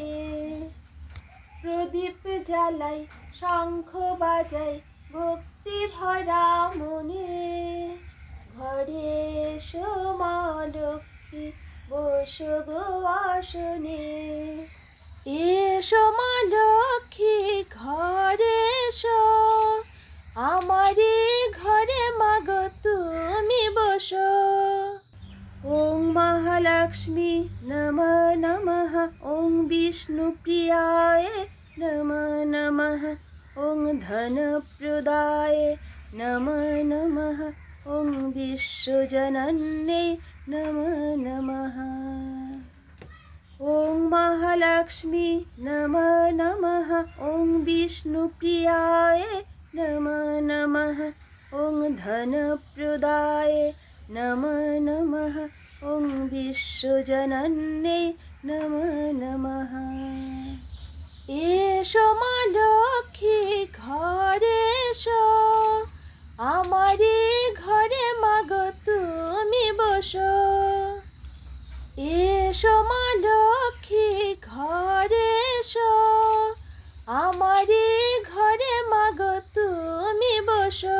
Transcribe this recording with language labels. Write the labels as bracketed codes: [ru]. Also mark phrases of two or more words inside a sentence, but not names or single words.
[bn] প্রদীপ জ্বালাই শঙ্খ বাজাই ভক্তি ভরা মনে, ঘরে এসো মা লক্ষ্মী বসো গো আসনে। এসো মা লক্ষ্মী ঘরে এসো, আমারে ঘরে মাগো তুমি বসো। [sa] ওং মহালক্ষ্মী নমঃ নমঃ। ওং বিষ্ণুপ্রিয়ায় নমঃ নমঃ। ওং ধনপ্রদায় নমঃ নমঃ। ওং বিশ্বজনন্যে নমঃ নমঃ। ওং মহালক্ষ্মী নমঃ নমঃ। ওং বিষ্ণুপ্রিয়ায় নমঃ নমঃ। ওং ধনপ্রদায় নমঃ নমঃ। ওং বিশ্বজনন্যে নমঃ নমঃ। [bn] এসো মা লক্ষ্মী ঘরে এসো, আমারে ঘরে মাগো তুমি বসো। এসো মা লক্ষ্মী ঘরে এসো, আমারে ঘরে মাগো তুমি বসো।